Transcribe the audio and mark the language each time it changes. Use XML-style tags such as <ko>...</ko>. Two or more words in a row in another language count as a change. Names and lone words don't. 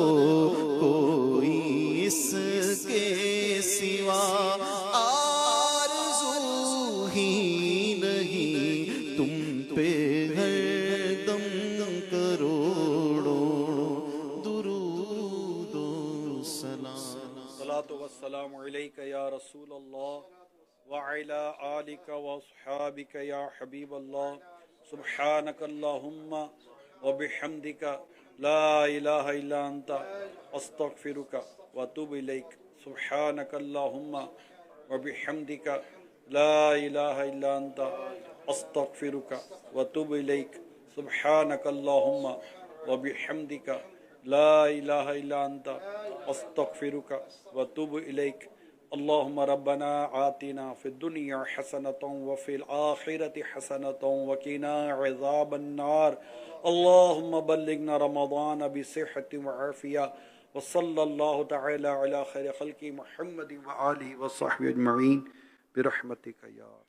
<ur>کوئی اس کے سوا آرزو ہی نہیں، تم پہ ہر دم کروڑوں درود و سلام.</ur> <ar>الصلاة والسلام عليك يا رسول الله وعلى آلك وأصحابك يا حبيب الله. سبحانك اللهم وبحمدك لا إله إلا أنت أستغفرك وأتوب إليك. سبحانك اللهم وبحمدك لا إله إلا أنت أستغفرك وأتوب إليك. سبحانك اللهم وبحمدك لا إله إلا أنت أستغفرك وأتوب إليك. اللهم ربنا آتنا في الدنيا حسنة وفي الآخرة حسنة وقنا عذاب النار. اللهم بلغنا رمضان بصحة وعافية وصلى الله تعالى على خير خلقه محمد وآله وصحبه أجمعين برحمتك يا</ar>